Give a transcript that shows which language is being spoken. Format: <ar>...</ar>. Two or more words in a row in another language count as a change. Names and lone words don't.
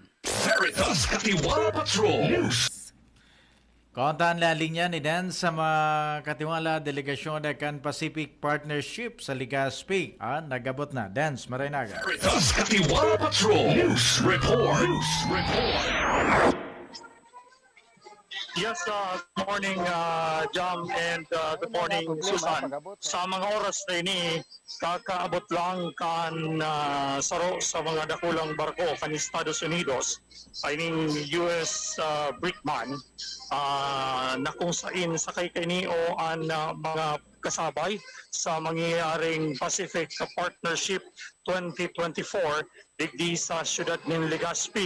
<bik>Veritas Katiwala Patrol News. Kontaan la linya ni Dan sa mga katiwala delegasyon kan Pacific Partnership sa Legazpi. Nagabot na. Dance, maray na aga. Veritas Katiwala Patrol News Report.</bik> <en>Yes, good morning, Jam, and good morning, Susan.</en> <bik>Sa mga oras na ini, kakaabot lang kan saro sa mga dakulang barko kan Estados Unidos, ay ning US Brickman, na kung sain sakay kainio ang mga kasabay sa mangyayaring Pacific Partnership 2024 digdi sa siyudad ng Legazpi.</bik>